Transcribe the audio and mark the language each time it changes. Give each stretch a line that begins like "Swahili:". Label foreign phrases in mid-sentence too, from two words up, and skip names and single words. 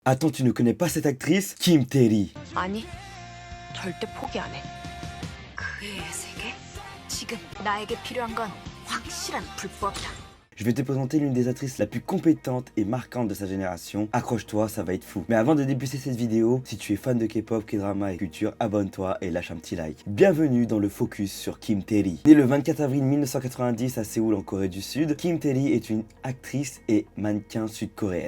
French: Attends, tu ne connais pas cette actrice? Kim Tae-ri.
Korean: 아니, 절대 포기 안 해. 그의 세계? 지금 나에게 필요한 건 확실한 불법이다.
French: Je vais te présenter l'une des actrices la plus compétentes et marquantes de sa génération. Accroche-toi, ça va être fou. Mais avant de débuter cette vidéo, si tu es fan de K-pop, K-drama et culture, abonne-toi et lâche un petit like. Bienvenue dans le focus sur Kim Tae-ri. Née le 24 avril 1990 à Séoul en Corée du Sud, Kim Tae-ri est une actrice et mannequin sud-coréenne.